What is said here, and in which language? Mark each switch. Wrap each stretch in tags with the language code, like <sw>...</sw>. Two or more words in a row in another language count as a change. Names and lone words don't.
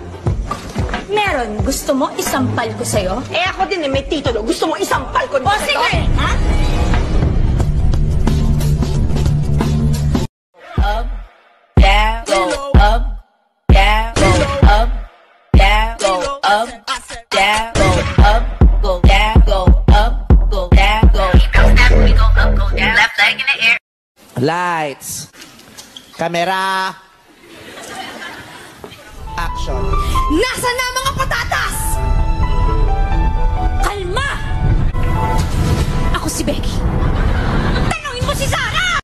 <tl>Meron. Gusto mo isampal ko sa'yo? Eh ako din eh, may titulo. Gusto mo isampal ko O sige! Ha?</tl> <en>Up, down, go up, down, go up, down, go up, down, go up, go down, go up, go down, go. We go up, go down. Left leg in the air. Lights. Camera. Action.</en> <tl>Nasaan na ang mga patatas? Kalma! Ako si Becky. Tanungin mo si Sarah!</tl>